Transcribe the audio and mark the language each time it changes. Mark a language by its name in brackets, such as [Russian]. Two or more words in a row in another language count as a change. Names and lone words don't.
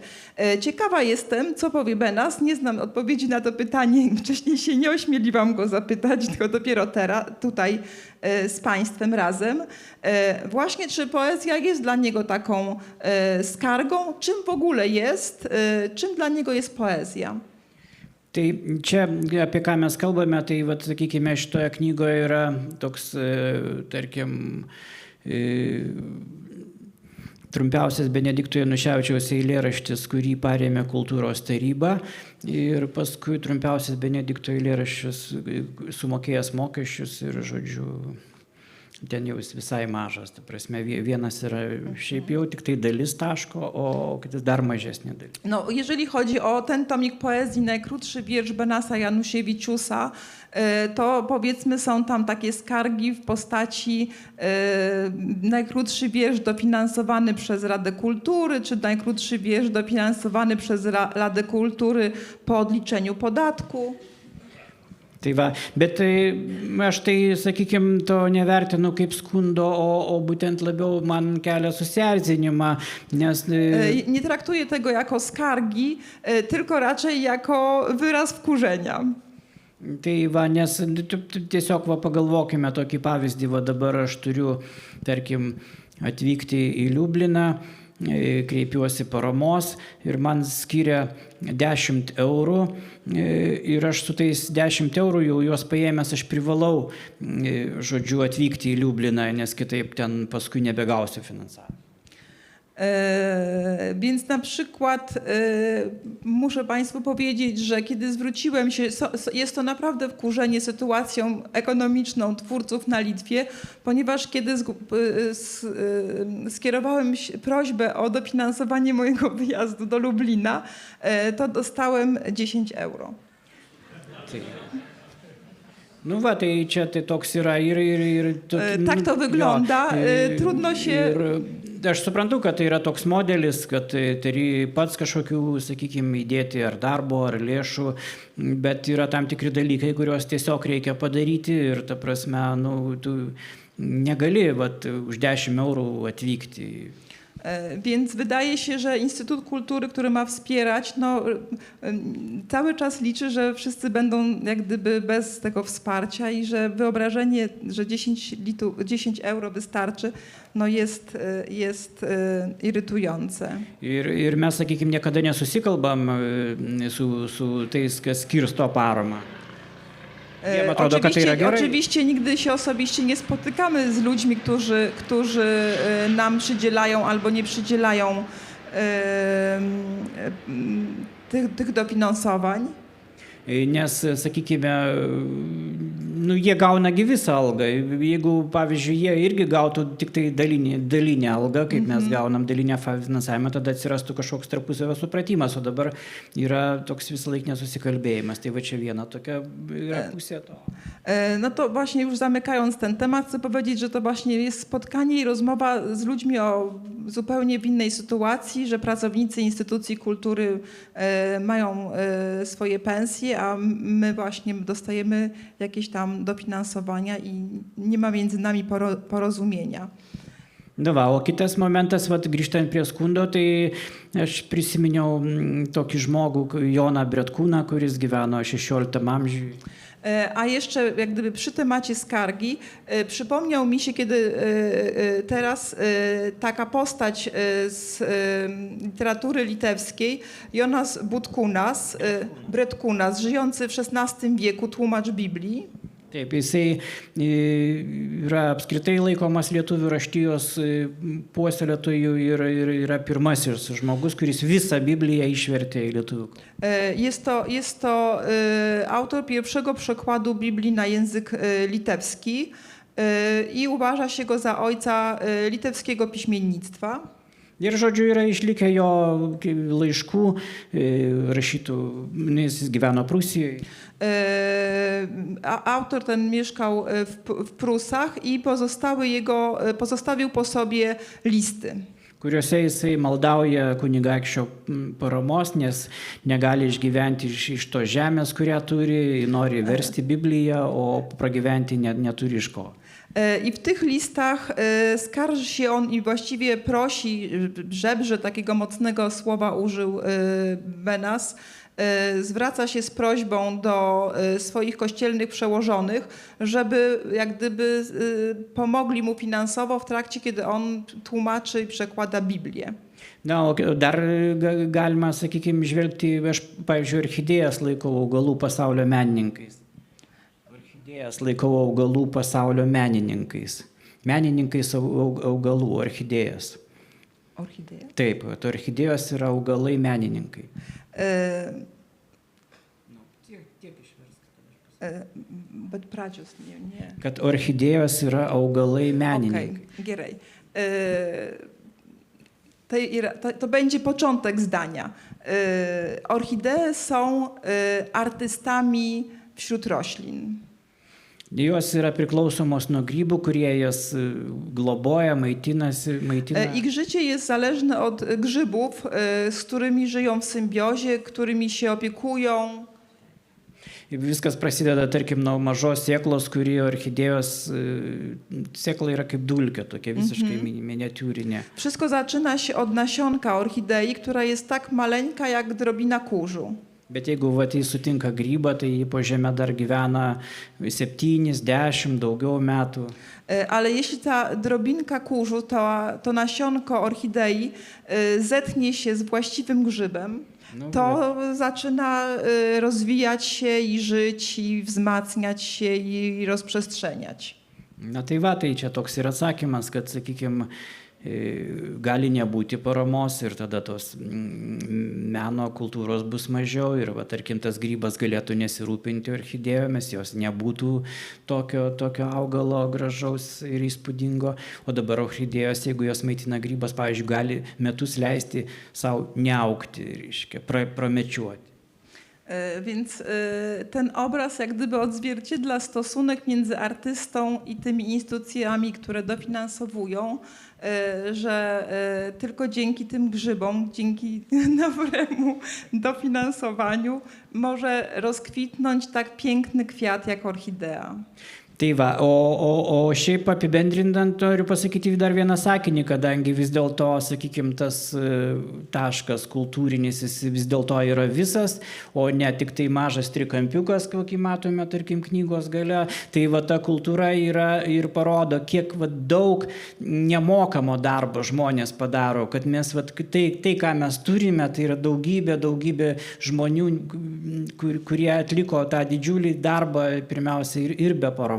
[Polish] Ciekawa jestem, co powie Benass. Nie znam odpowiedzi na to pytanie, wcześniej się nie ośmieliłam go zapytać, tylko dopiero teraz, tutaj z Państwem razem. Właśnie czy poezja jest dla niego taką skargą, czym w ogóle jest, czym dla niego jest poezja? [Lithuanian] Tai čia, apie ką mes kalbame, tai, vat, sakykime, šitoje knygoje yra toks, tarkim, trumpiausias Benedikto Januševičiaus eilėraštis, kurį parėmė kultūros taryba, ir paskui trumpiausias Benedikto eilėraštis sumokėjęs mokesčius ir, žodžiu, ten jau jis visai mažas. Ta prasme, vienas yra šiaip jau tik tai dalis taško, o kitas dar mažesnė dalis. [Polish] No, jeżeli chodzi o ten tomik poezji, najkrótszy wiersz Benassa Januszewiczusa, to powiedzmy są tam takie skargi w postaci najkrótszy wiersz dofinansowany przez Radę Kultury, czy najkrótszy wiersz dofinansowany przez Radę Kultury po odliczeniu podatku. [Lithuanian] Tai va, bet aš tai, sakykime, to nevertinu kaip skundo, o būtent labiau man kelia susierzinimą, nes... [Polish] Nie traktuję tego jako skargi, tylko raczej jako wyraz wkurzenia. [Lithuanian] Tai va, nes tiesiog va, pagalvokime tokį pavyzdį, va dabar aš turiu, tarkim, atvykti į Liubliną, kreipiuosi paramos ir man skiria 10 eurų ir aš su tais 10 eurų jau juos paėmęs aš privalau, žodžiu, atvykti į Liubliną, nes kitaip ten paskui nebegausiu finansavimą. [Polish] Więc na przykład muszę Państwu powiedzieć, że kiedy zwróciłem się, jest to naprawdę wkurzenie sytuacją ekonomiczną twórców na Litwie, ponieważ kiedy skierowałem prośbę o dofinansowanie mojego wyjazdu do Lublina, to dostałem 10 euro. [Lithuanian] Nu va, tai čia tai toks yra ir [Polish] tak to wygląda, trudno się... [Lithuanian] Aš suprantu, kad tai yra toks modelis, kad turi pats kažkokių, sakykime, įdėti ar darbo, ar lėšų, bet yra tam tikri dalykai, kuriuos tiesiog reikia padaryti ir, ta prasme, nu, tu negali už 10 eurų atvykti. [Polish] Więc wydaje się, że Instytut Kultury, który ma wspierać, no, cały czas liczy, że wszyscy będą jak gdyby bez tego wsparcia i że wyobrażenie, że 10 euro wystarczy, no jest irytujące. [Lithuanian] Ir mes, sakykime, niekada nesusikalbam su tais, kas skirsto paramą. [Polish] Oczywiście nigdy się osobiście nie spotykamy z ludźmi, którzy nam przydzielają albo nie przydzielają tych dofinansowań. [Lithuanian] Nes, sakykime, nu, jie gauna visą algą. Jeigu, pavyzdžiui, jie irgi gautų tik tai dalinę algą, kaip mes gaunam dalinę finansavimą, tada atsirastų kažkoks tarpusavio supratimas, o dabar yra toks visą laiką nesusikalbėjimas. Tai va čia viena tokia yra pusė to. [Polish] No to właśnie już zamykając ten temat, chcę powiedzieć, że to właśnie jest spotkanie i rozmowa z ludźmi o zupełnie w innej sytuacji, że pracownicy instytucji kultury mają swoje pensje, a my właśnie dostajemy jakieś tam dofinansowania i nie ma między nami porozumienia. [Lithuanian] Nu va, o kitas momentas, vat, grįžtant prie skundo, tai aš prisiminiau tokį žmogų, Joną Bretkūną, kuris gyveno XVI amžiui. [Polish] A jeszcze jak gdyby przy temacie skargi przypomniał mi się, kiedy teraz taka postać z literatury litewskiej, Jonas Bretkūnas, żyjący w XVI wieku, tłumacz Biblii. [Lithuanian] Taip, jisai yra apskritai laikomas lietuvių raštijos puoselėtojų ir yra pirmasis žmogus, kuris visą Bibliją išvertė į lietuvių kalbą. [Polish] Jest to autor pierwszego przekładu Biblii na język litewski i uważa się go za ojca litewskiego piśmiennictwa. [Lithuanian] Ir žodžiu yra išlikę jo laiškų rašytų, jis gyveno Prūsijoje. [Polish] Autor ten mieszkał w Prusach i pozostawił po sobie listy, [Lithuanian] Kuriuose jisai maldauja kunigaikščio paramos, nes negali išgyventi iš tos žemės, kurią turi, nori versti Bibliją, o pragyventi neturi iš ko. [Polish] I w tych listach skarży się on i właściwie prosi, żebrze takiego mocnego słowa użył Benas, zwraca się z prośbą do swoich kościelnych przełożonych, żeby jak gdyby pomogli mu finansowo w trakcie, kiedy on tłumaczy i przekłada Biblię. [Lithuanian] Na, o dar galima, sakykime, žvelgti, aš, pavyzdžiui, orchidėjas laikau augalų pasaulio menininkais. Orchidėjas laikau augalų pasaulio menininkais. Menininkais augalų, orchidėjas. Orchidėja? Taip, to orchidėjos yra augalai menininkai. Bet pradžios nie. Kad orchidėjos yra augalai menininkai. Okay, gerai. [Polish] To będzie początek zdania. Orchidee są artystami wśród roślin. [Lithuanian] Jos yra priklausomos nuo grybų, kurie jas globoja, maitina. [Polish] Ich życie jest zależne od grzybów, z którymi żyją w symbiozie, którymi się opiekują. [Lithuanian] Viskas prasideda, tarkim, nuo mažos sėklos, kuri orchidėjos sėkla yra kaip dulkė, tokia visiškai miniatiūrinė. [Polish] Wszystko zaczyna się od nasionka orchidei, która jest tak maleńka jak drobina kurzu. [Lithuanian] Bet jeigu jis sutinka grybą, tai po žemę dar gyvena 7, 10, daugiau metų. [Polish] Ale jeśli ta drobinka kurzu, to nasionko orchidei zetnie się z właściwym grzybem, to zaczyna rozwijać się i żyć, i wzmacniać się, i rozprzestrzeniać. [Lithuanian] Na tai va, tai čia toks ir atsakymas, kad, sakykime, gali nebūti paramos ir tada tos meno kultūros bus mažiau ir, va, tarkim, tas grybas galėtų nesirūpinti orchidėjomis, jos nebūtų tokio augalo gražaus ir įspūdingo, o dabar orchidėjos, jeigu jos maitina grybas, pavyzdžiui, gali metus leisti savo neaugti, reiškia, pramečiuoti. [Polish] Więc ten obraz jak gdyby odzwierciedla stosunek między artystą i tymi instytucjami, które dofinansowują, że tylko dzięki tym grzybom, dzięki dobremu dofinansowaniu może rozkwitnąć tak piękny kwiat jak orchidea. [Lithuanian] Tai va, o šiaip apibendrinant noriu pasakyti dar vieną sakinį, kadangi vis dėlto, sakykime, tas taškas kultūrinis jis vis dėlto yra visas, o ne tik tai mažas trikampiukas, kokį matome, tarkim, knygos gale, tai va ta kultūra yra ir parodo, kiek va, daug nemokamo darbo žmonės padaro, kad mes va, tai, ką mes turime, tai yra daugybė žmonių, kurie atliko tą didžiulį darbą, pirmiausia, ir be paramos.